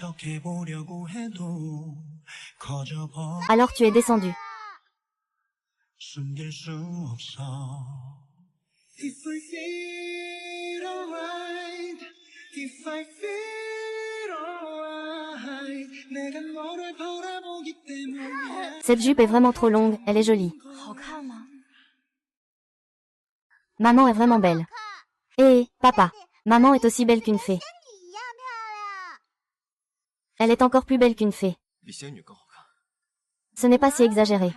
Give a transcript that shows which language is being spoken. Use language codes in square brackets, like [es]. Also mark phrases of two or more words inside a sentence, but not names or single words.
[fr] Alors tu es descendu. [ko] 숨길 수 없어. [en] If I feel alright, if I feel alright, [ko] 내가 너를 바라보기 때문에. [fr] Cette jupe est vraiment trop longue, elle est jolie. Maman est vraiment belle. Hé, papa, maman est aussi belle qu'une fée. Elle est encore plus belle qu'une fée. Ce n'est pas si exagéré.